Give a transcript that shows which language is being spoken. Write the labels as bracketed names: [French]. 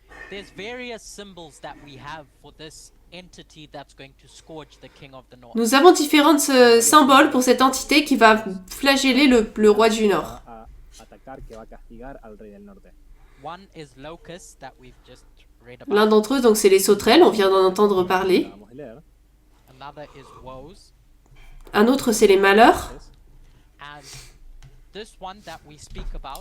[English] There's various symbols that we have for this entity that's going to scourge the king of the north. [French] Nous avons différents symboles pour cette entité qui va flageller le roi du Nord. [Spanish] Va a atacar, que va a castigar al rey del norte. [English] One is locusts that we've just read [French] L'un [English] about. [French] d'entre eux, donc, c'est les sauterelles, on vient d'en entendre parler. [Spanish] Vamos a leer. [English] Another is woes. [French] Un autre, c'est les malheurs. [English] And this one that we speak about